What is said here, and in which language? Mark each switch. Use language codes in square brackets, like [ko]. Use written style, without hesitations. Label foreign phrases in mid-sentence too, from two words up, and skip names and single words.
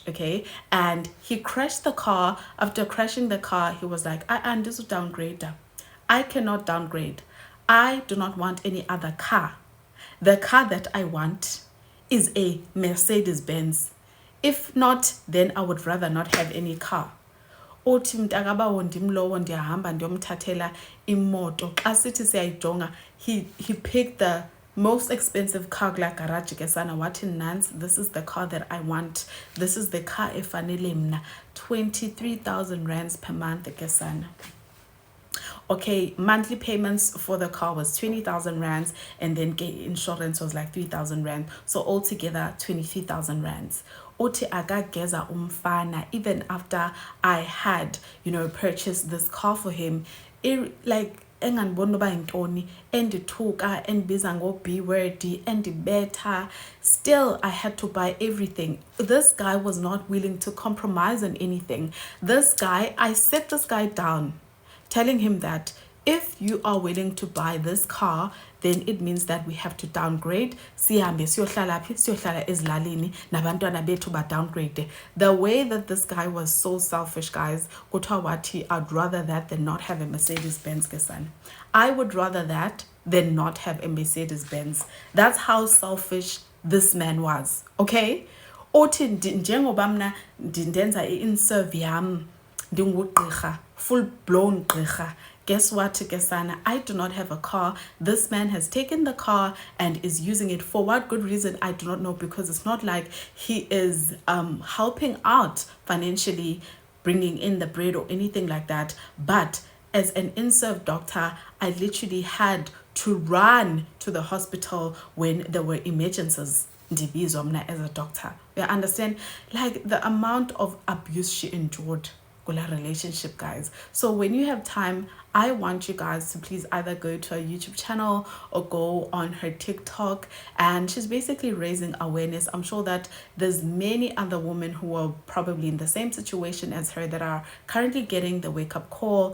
[en] Okay, and he crashed the car. After crashing the car, he was like, "I this is downgrade. I cannot downgrade. I do not want any other car. The car that I want is a Mercedes Benz. If not, then I would rather not have any car." [xh] Uthi mntakabawo ndimlowo ndiyahamba ndiyomthathela imoto. Xa sithi siyayijonga, [en] he picked the most expensive car [xh] kula garage ke sana, wathi nance, [en] this is the car that I want, this is the car [xh] efanele mna, [en] 23,000 rands per month [xh] ke sana. [en] Okay, monthly payments for the car was 20,000 rands, and then insurance was like 3,000 rand. So altogether 23,000 rands. [xh] Uthi akageza umfana, [en] even after I had, purchased this car for him, like [xh] engandibona uba yintoni, endithuka endibiza ngo-B word, endibetha. [en] Still, I had to buy everything. This guy was not willing to compromise on anything. I set this guy down, telling him that if you are willing to buy this car, then it means that we have to downgrade. [xh] Sihambe siyohlala phi, siyohlala ezilalini, nabantwana bethu ba downgrade. [en] The way that this guy was so selfish, guys, [xh] kuthiwa wathi, [en] I'd rather that than not have a Mercedes Benz [xh] ke sana. [en] I would rather that than not have a Mercedes Benz. That's how selfish this man was. [xh] Okay? Othi njengoba mna ndenza i-inserve yam, ndingugqirha, [en] full blown gqirha. Guess what, Kesana? I do not have a car. This man has taken the car and is using it for what good reason, I do not know, because it's not like he is helping out financially, bringing in the bread or anything like that. But as an in-serve doctor, I literally had to run to the hospital when there were emergencies. [xh] Ndibizwa mna [en] as a doctor. You understand? Like the amount of abuse she endured. Relationship, guys. So when you have time, I want you guys to please either go to her YouTube channel or go on her TikTok, and she's basically raising awareness. I'm sure that there's many other women who are probably in the same situation as her that are currently getting the wake-up call.